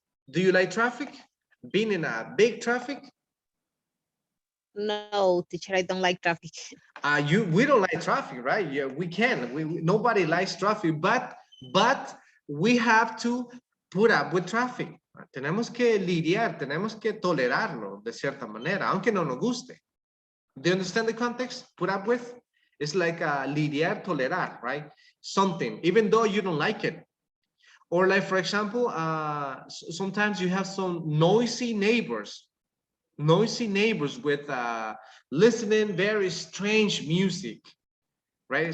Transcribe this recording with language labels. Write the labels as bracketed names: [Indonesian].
[English] Do you like traffic? Being in a big traffic? No, teacher, I don't like traffic. We don't like traffic, right? Yeah, we can. Nobody likes traffic, but we have to put up with traffic. [Spanish] Tenemos que lidiar, tenemos que tolerarlo de cierta manera, aunque no nos guste. [English] Do you understand the context? Put up with? It's like lidiar, tolerar, right? Something, even though you don't like it. Or like, for example, sometimes you have some noisy neighbors with listening very strange music, right?